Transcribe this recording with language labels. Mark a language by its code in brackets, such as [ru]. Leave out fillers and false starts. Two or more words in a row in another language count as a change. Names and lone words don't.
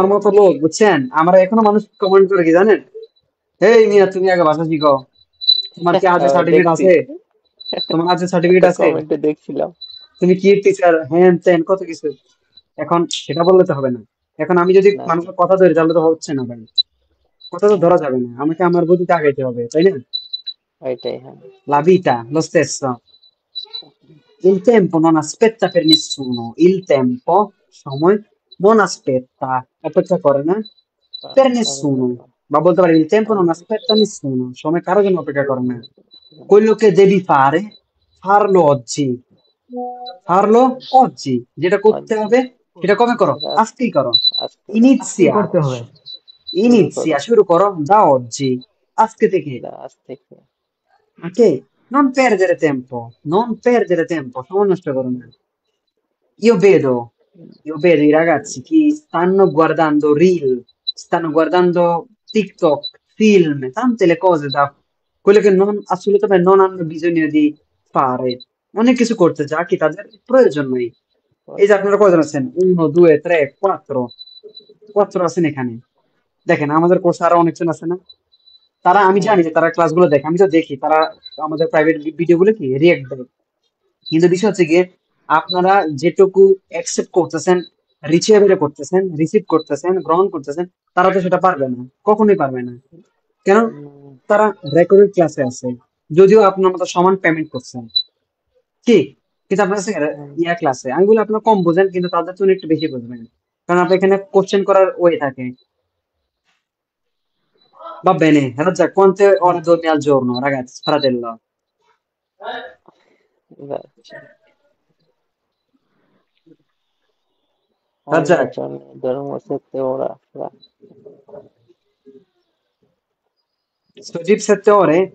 [bn] আমার মতো লোক বুঝছেন, আমরা এখনো মানুষ কমেন্ট করে কি জানেন, এই মিয়া তুমি আগে ভাষা শিখো, তোমার কি আজ সার্টিফিকেট দেখছি, আছে, তোমার আজ সার্টিফিকেট একটা আছে, কমেন্টে দেখছিলাম। তুমি কি টিচার, হ্যান ত্যান কত কিছু। এখন সেটা বললে তো হবে না, এখন আমি যদি না, মানুষের কথা ধরি তাহলে তো হচ্ছে না ভাই, কথা তো ধরা যাবে না, আমাকে আমার গতিতে আগাইতে হবে, তাই না। এটাই, হ্যাঁ। [it] La vita lo stesso, il tempo non aspetta per nessuno, il tempo সময় non aspetta, [bn] অপেক্ষা করে না per কারণ [it] nessuno, [bn] বা বলতে পারি [it] il tempo non aspetta nessuno, [bn] সময় কারোর জন্য অপেক্ষা করে না, [it] quello che devi fare, farlo oggi, farlo oggi, [bn] যেটা করতে [it] oggi [bn] হবে সেটা কবে করো, সেটা আজকেই করো, আজকে আজকেই [it] inizia, [bn] করতে হবে। শুরু করো শুরু করো [it] da oggi, [bn] আজকে থেকে, আজ থেকে। [it] ok? Non perdere tempo, [bn] সময় নষ্ট করো না। [it] Io vedo, io vedo i ragazzi che stanno guardando reel, stanno guardando TikTok, film, tante le cose da quelle che assolutamente non hanno bisogno di fare। [bn] অনেক কিছু করতে যা কি তাদের প্রয়োজন নেই। এই যে আপনারা কয়জন আছেন? 1, 2, 3, 4 আছেন এখানে। দেখেন আমাদের কোর্সে আরো অনেকজন আছে না? তারা আমি জানি যে তারা ক্লাসগুলো দেখে, আমি তো দেখি তারা আমাদের প্রাইভেট ভিডিওগুলো কি রিয়েক্ট দেয়। কিন্তু বিষয় হচ্ছে গিয়ে আপনারা যেটুকু অ্যাকসেপ্ট করতেছেন, রিসিভ করতেছেন, গ্রহণ করতেছেন, তারা তো সেটা পারবে না, কখনোই পারবে না। কেন? তারা রেকর্ডেড ক্লাসে আছে, যদিও আপনার মতো সমান পেমেন্ট করছেন, কি? কিন্তু আপনার কাছে ইয়া ক্লাসে আমি বলি আপনার কম বোঝেন, কিন্তু তাদের জন্য একটু বেশি বুঝবেন, কারণ আপনার এখানে কোশ্চেন করার ওয়ে থাকে। [it] Va bene, Raja, quante ore dormi al giorno, ragazzi, fratello? ogni Raja, giorno dormo 7 ore. sto jeep 7 ore?